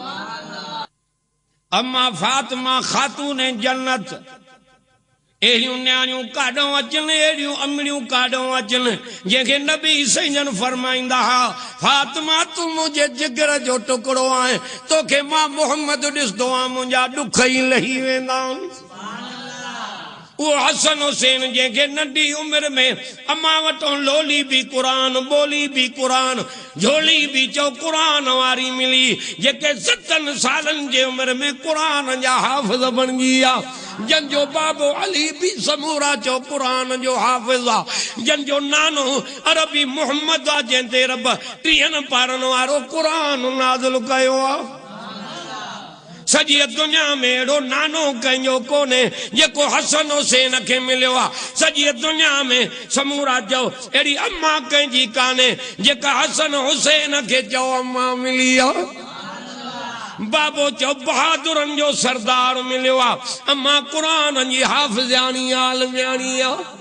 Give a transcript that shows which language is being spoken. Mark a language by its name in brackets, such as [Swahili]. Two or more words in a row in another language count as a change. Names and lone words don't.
[Sindhi] अम्मा फातिमा खातून जन्नत एड़ियूं न्याणियूं काॾों अचनि एड़ियूं अमड़ियूं काॾों अचनि जंहिंखे नबी सजन फरमाईंदा हा फातिमा तू मुंहिंजे जिगर जो टुकड़ो आहे तोखे मां मोहम्मद ॾिसंदो आहियां मुंहिंजा ॾुख ई लही वेंदा वो हसन हुसैन जंहिंखे नंढी उमिरि में अम्मा वटों लोली भी कुरान बोली भी कुरान झोली भी चो कुरान वारी मिली जेके 7 सालनि जे उमिरि में कुरान जा हाफ़िज़ बणिजी विया जन जो बाबो अली भी समूरा चो कुरान जो हाफ़िज़ आ जन जो नानो अरबी मोहम्मद आ जंहिंते रब 30 पारनि वारो कुरान नाज़िल कयो आ सजी दुनिया में एड़ो नानो कंहिंजो कोने जेको हसन हुसैन खे मिलियो आ सजी दुनिया में समूरा चो एड़ी अम्मा कंहिंजी काने जेका हसन हुसैन खे चो अम्मा मिली आ बाबो चो बहादुरनि जो सरदार मिलियो आ अम्मा कुरान जी हाफ़िज़ानी आलमियानी आ